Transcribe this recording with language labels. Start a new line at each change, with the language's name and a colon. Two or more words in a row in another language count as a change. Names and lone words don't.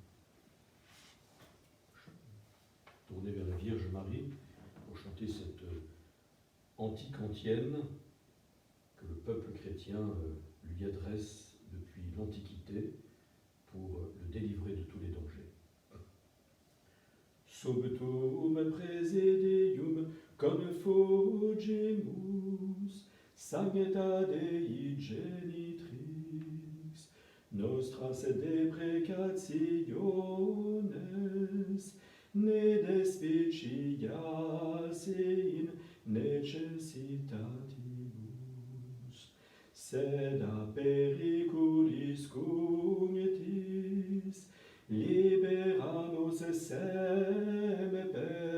French: Tournez vers la Vierge Marie pour chanter cette antique antienne que le peuple chrétien lui adresse depuis l'Antiquité pour le délivrer de tous les dangers.
Latin: Subtum praesidium confugimus, sancta Dei genitrix, nostras deprecationes, ne despicias in necessitatibus, sed a periculis cognitis, libera nos semper.